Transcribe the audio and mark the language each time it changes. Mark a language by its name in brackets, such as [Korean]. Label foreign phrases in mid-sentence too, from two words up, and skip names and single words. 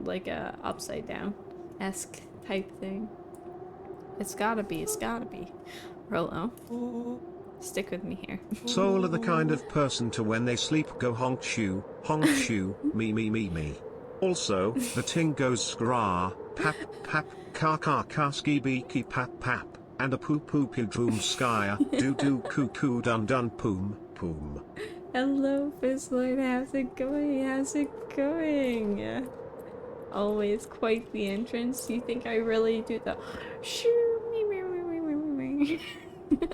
[English] Like a upside down-esque type thing. It's gotta be, it's gotta be. Rolo, stick with me here. Soul are the kind of person to when they sleep go honk shoo, me me me me. Also, the ting goes skra, pap pap, ka ka ka ski beaky pap pap, and the poo poo pidroom skya, doo doo coo coo dun dun poom poom. Hello, Fizzlord, how's it going? How's it going? Always quite the entrance. You think I really do the shoo me me me me me me me?